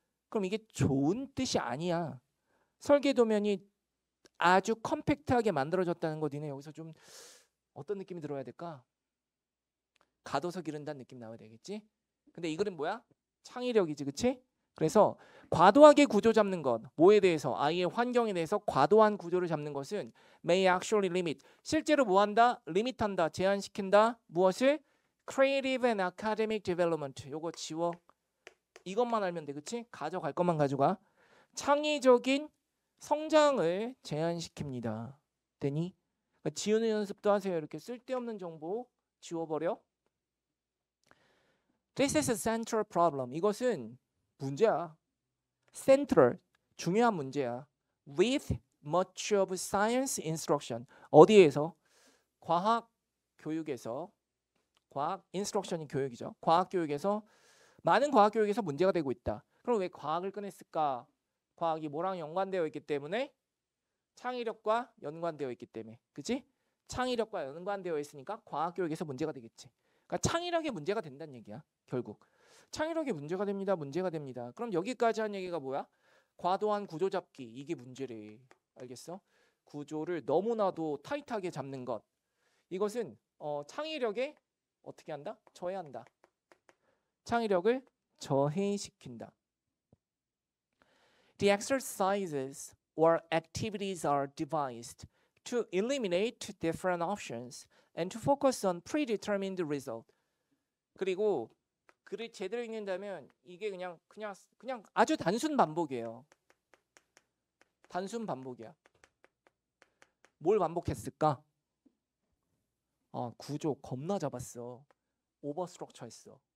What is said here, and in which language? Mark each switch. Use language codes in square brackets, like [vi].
[ko] 그럼 이게 좋은 뜻이 아니야. 설계 도면이 아주 컴팩트하게 만들어졌다는 거 니네 여기서 좀 어떤 느낌이 들어야 될까? 가둬서 기른다는 느낌 나와야 되겠지? 근데 이거는 뭐야? 창의력이지, 그치? 그래서 과도하게 구조 잡는 것, 뭐에 대해서? 아이의 환경에 대해서 과도한 구조를 잡는 것은 [en] may actually limit. [ko] 실제로 뭐 한다? 리밋한다, 제한시킨다. 무엇을? [en] Creative and academic development. [ko] 요거 지워. 이것만 알면 돼, 그치? 가져갈 것만 가져가. 창의적인 성장을 제한시킵니다. 되니? 그러니까 지우는 연습도 하세요. 이렇게 쓸데없는 정보 지워버려. [en] This is a central problem. [ko] 이것은 문제야. Central, 중요한 문제야. [en] With much of science instruction. [ko] 어디에서? 과학 교육에서. 과학 instruction이 교육이죠. 과학 교육에서 많은 과학 교육에서 문제가 되고 있다. 그럼 왜 과학을 꺼냈을까? 과학이 뭐랑 연관되어 있기 때문에 창의력과 연관되어 있기 때문에. 그치? 창의력과 연관되어 있으니까 과학 교육에서 문제가 되겠지. 그러니까 창의력이 문제가 된다는 얘기야. 결국. 창의력이 문제가 됩니다. 문제가 됩니다. 그럼 여기까지 한 얘기가 뭐야? 과도한 구조 잡기. 이게 문제래. 알겠어? 구조를 너무나도 타이트하게 잡는 것. 이것은 창의력에 어떻게 한다? 저해한다. 창의력을 저해시킨다. [en] The exercises or activities are devised to eliminate different options and to focus on predetermined result. [ko] 그리고 글을 제대로 읽는다면 이게 그냥 아주 단순 반복이에요. 단순 반복이야. 뭘 반복했을까? 구조 겁나 잡았어. 오버 스트럭처 했어.